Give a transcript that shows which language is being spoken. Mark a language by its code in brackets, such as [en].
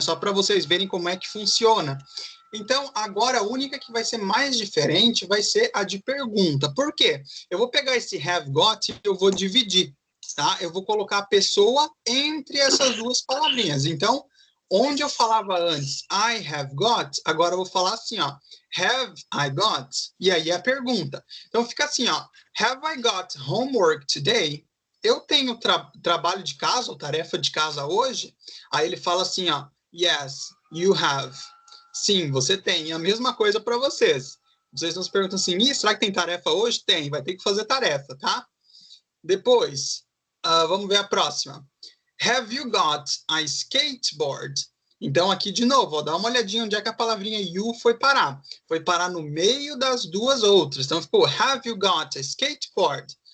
[pt] Só para vocês verem como é que funciona. Então, agora a única que vai ser mais diferente vai ser a de pergunta. Por quê? Eu vou pegar esse [en] have got [pt] e eu vou dividir, tá? Eu vou colocar a pessoa entre essas duas palavrinhas. Então, onde eu falava antes [en] I have got, [pt] agora eu vou falar assim, ó, [en] have I got? [pt] E aí é a pergunta. Então, fica assim, ó, [en] have I got homework today? [pt] Eu tenho trabalho de casa ou tarefa de casa hoje? Aí ele fala assim, ó, [en] yes, you have. [pt] Sim, você tem. E a mesma coisa para vocês. Vocês não se perguntam assim, será que tem tarefa hoje? Tem, vai ter que fazer tarefa, tá? Depois, vamos ver a próxima. [en] Have you got a skateboard? [pt] Então, aqui de novo, ó, dá uma olhadinha onde é que a palavrinha you foi parar. Foi parar no meio das duas outras. Então, ficou, [en] have you got a skateboard?